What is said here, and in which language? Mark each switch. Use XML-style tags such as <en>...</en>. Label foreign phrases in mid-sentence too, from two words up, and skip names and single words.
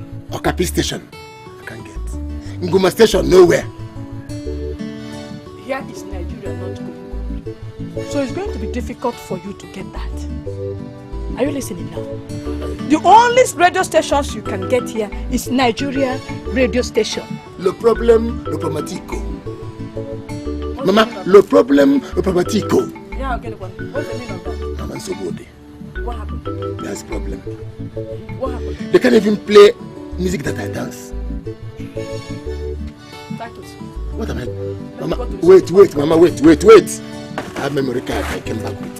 <en>Okapi station, I can't get. Nguma station nowhere. Here is Nigeria, not Congo. So it's going to be difficult for you to get that. Are you listening now? The only radio stations you can get here is Nigeria radio station.</en> <fr>Le problème, le problematico. Mama, le problème, le problematico.</fr> <en>Yeah, okay, what's the meaning of that? Mama, so good. What happened? There's a problem. What happened? They can't even play music that I dance. Titus. What am I? Mama, wait, Mama, wait. I have memory card I came back with.</en>